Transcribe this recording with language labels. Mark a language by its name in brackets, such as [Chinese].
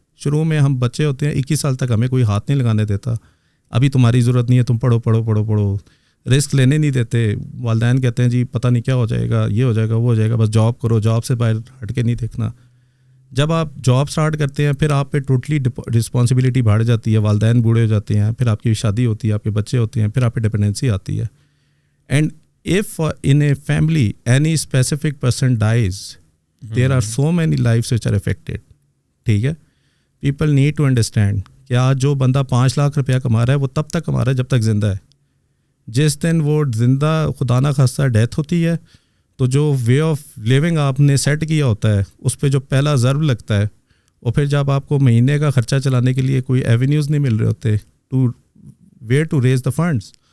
[Urdu] شروع میں ہم بچے ہوتے ہیں 21 سال تک ہمیں کوئی ہاتھ نہیں لگانے دیتا، ابھی تمہاری ضرورت نہیں ہے، تم پڑھو پڑھو پڑھو پڑھو، رسک لینے نہیں دیتے. والدین کہتے ہیں جی پتہ نہیں کیا ہو جائے گا، یہ ہو جائے گا وہ ہو جائے گا، بس جاب کرو، جاب سے باہر ہٹ کے نہیں دیکھنا. جب آپ جاب سٹارٹ کرتے ہیں پھر آپ پہ ٹوٹلی رسپانسبلٹی بڑھ جاتی ہے، والدین بوڑھے ہو جاتے ہیں، پھر آپ کی شادی ہوتی ہے، آپ کے بچے ہوتے ہیں، پھر آپ پہ ڈپینڈنسی آتی ہے. [English] And if in a family any specific person dies, there are so many lives which are affected. [Urdu] ٹھیک ہے، [English] people need to understand [Urdu] کہ آج جو بندہ 5 لاکھ روپیہ کما رہا ہے وہ تب تک کما رہا ہے جب تک زندہ ہے. جس دن وہ زندہ خدا نہ خواستہ ڈیتھ ہوتی ہے تو جو وے آف لیونگ آپ نے سیٹ کیا ہوتا ہے اس پہ جو پہلا ضرب لگتا ہے، اور پھر جب آپ کو مہینے کا خرچہ چلانے کے لیے کوئی ایونیوز نہیں مل رہے ہوتے [English] To where to raise the funds.